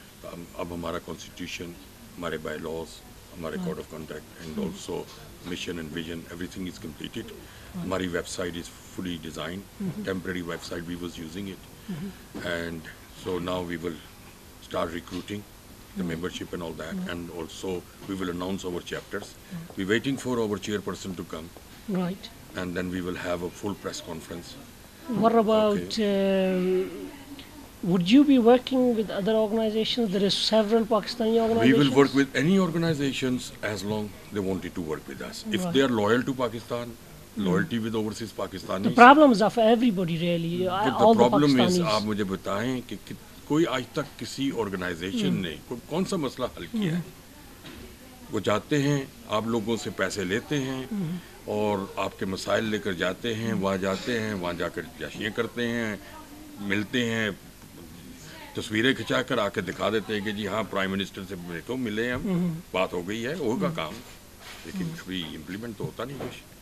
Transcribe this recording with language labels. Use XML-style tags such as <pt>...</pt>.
<en>اب ہمارا کانسٹیٹیوشن, ہمارے bylaws, ہمارے code of conduct and also mission and vision, everything is completed. ہماری website is fully designed, temporary website we was using it, and so now we will start recruiting the membership and all that, and also we will announce our chapters. We're waiting for our chairperson to come. Right. And then we will have a full press conference. What about, would you be working with other organizations? There is several Pakistani organizations. We will work with any organizations as long they wanted to work with us. If they are loyal to Pakistan, loyalty with overseas Pakistanis. The problems of everybody really. The problem is,</en> <ur>آپ مجھے بتائیں کہ کوئی آج تک کسی organization نے کون سا مسئلہ حل کیا ہے؟ وہ جاتے ہیں, آپ لوگوں سے پیسے لیتے ہیں اور آپ کے مسائل لے کر جاتے ہیں, وہاں جاتے ہیں, وہاں جا کر جشنیاں کرتے ہیں, ملتے ہیں, تصویریں کھنچا کر آ کے دکھا دیتے ہیں کہ جی ہاں پرائم منسٹر سے تو ملے ہم, بات ہو گئی ہے, ہوگا کام, لیکن کبھی امپلیمنٹ تو ہوتا نہیں کچھ.</ur>